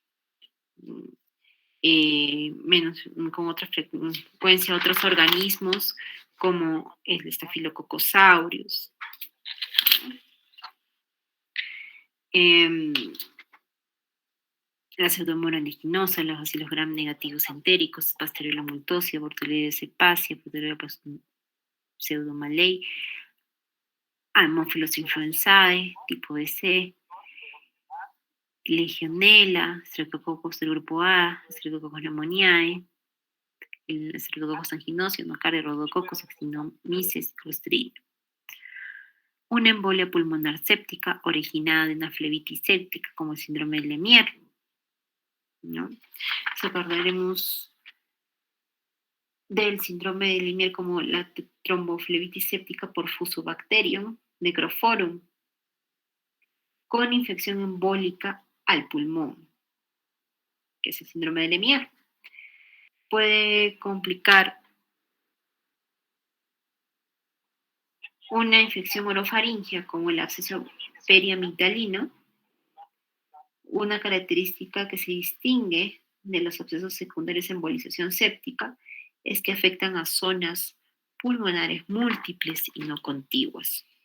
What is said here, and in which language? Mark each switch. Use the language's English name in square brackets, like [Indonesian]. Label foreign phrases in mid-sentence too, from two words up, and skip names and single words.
[Spanish] Con otra frecuencia otros organismos como el Staphylococcus aureus. La Pseudomonas aeruginosa, los bacilos gram negativos entéricos, Pasteurella multosia, Bordetella cepacia, Bordetella pseudomallei, Haemophilus influenzae, tipo C, Legionella, Streptococcus del grupo A, Streptococcus pneumoniae, el Streptococcus aeruginosa, Nocardia, Rhodococcus, Actinomyces, Clostridium. una embolia pulmonar séptica originada de una flebitis séptica como el síndrome de Lemierre, ¿no? Si acordaremos del síndrome de Lemierre como la tromboflebitis séptica por Fusobacterium necrophorum con infección embólica al pulmón, que es el síndrome de Lemierre. Puede complicar una infección orofaringia como el absceso periamigdalino, una característica que se distingue de los abscesos secundarios de embolización séptica es que afectan a zonas pulmonares múltiples y no contiguas.